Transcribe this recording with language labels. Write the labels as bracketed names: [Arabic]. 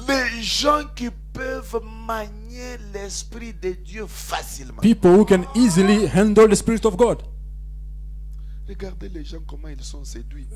[French] Les gens qui peuvent manier l'esprit de Dieu facilement. [English] People who can easily handle the Spirit of God. [French] Regardez les gens comment ils sont séduits.